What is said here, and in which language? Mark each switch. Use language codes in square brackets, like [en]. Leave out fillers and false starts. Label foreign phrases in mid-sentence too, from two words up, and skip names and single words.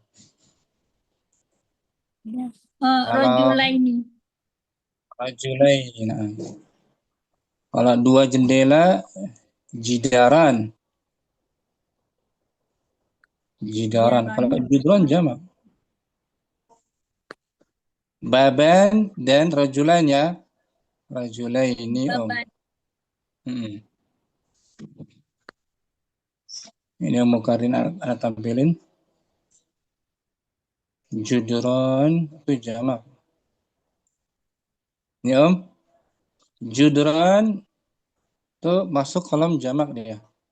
[id] Ya. Rajulaini. Rajulain. Nah. Kalau dua jendela, jidaran. Jidaran. Kalau judron jamak. Baban dan rajulan ya. Rajulaini Baban. Ini yang mau Karin ada tampilin. Judron itu jamak. Ini Judron itu masuk kolom jamak dia.